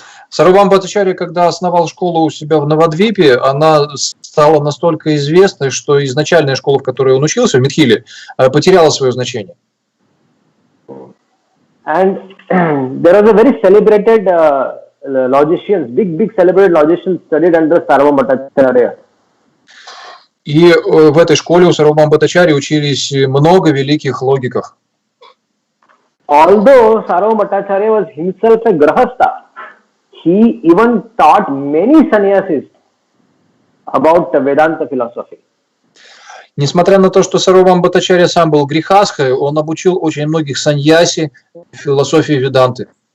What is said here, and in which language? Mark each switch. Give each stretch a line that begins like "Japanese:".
Russian: Сарвабхаума Бхаттачарья, когда основал школу у себя в Навадвипе, она стала настолько известной, что изначальная школа, в которой он учился, в Митхиле, потеряла свое значение.
English: And there was a very celebrated logicians, big celebrated logicians studied under Sarvabhauma Bhattacharya.
Russian: И в этой школе у Сарвабхаума Бхаттачарьи учились много великих логиков.
English: Although Sarvabhauma Bhattacharya was himself a grahastha, he even taught many sannyasis about the Vedanta philosophy.
Russian: Несмотря на то, что Сарвабхаума Бхаттачарья сам был грехастхой, он обучил очень многих саньяси философии Веданты.